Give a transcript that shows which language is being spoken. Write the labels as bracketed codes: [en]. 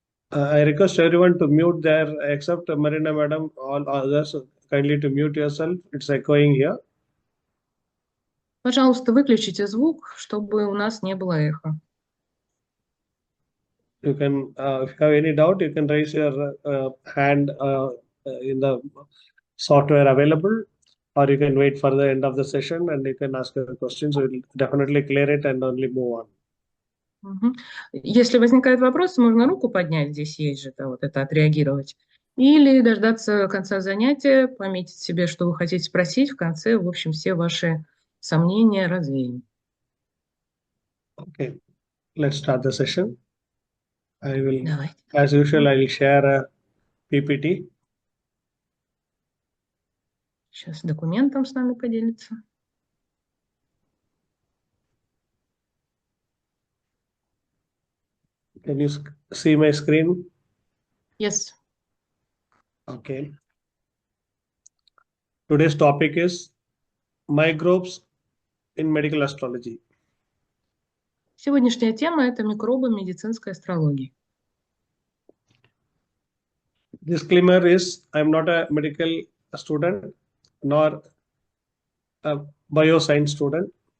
[en] I request everyone to mute their, except Marina Madam, all others kindly to mute yourself. It's echoing here. [ru] Пожалуйста, выключите звук, чтобы у нас не было эха. [en] You can, if you have any doubt, you can raise your hand in the software available, or you can wait for the end of the session and you can ask your questions. We'll definitely clear it and only move on. [ru] Если возникает вопрос, можно руку поднять, здесь есть же вот это отреагировать. Или дождаться конца занятия, пометить себе, что вы хотите спросить. В конце, в общем, все ваши сомнения развеем. [en] Okay, let's start the session. I will, [ru] Давайте. [en] as usual, I will share a PPT. [ru] Сейчас документом с нами поделится. [en] Can you see my screen? Yes. Okay. Today's topic is microbes in medical astrology. [ru] Сегодняшняя тема – это микробы медицинской астрологии. [en] Disclaimer is, I'm not a medical student nor a bioscience student.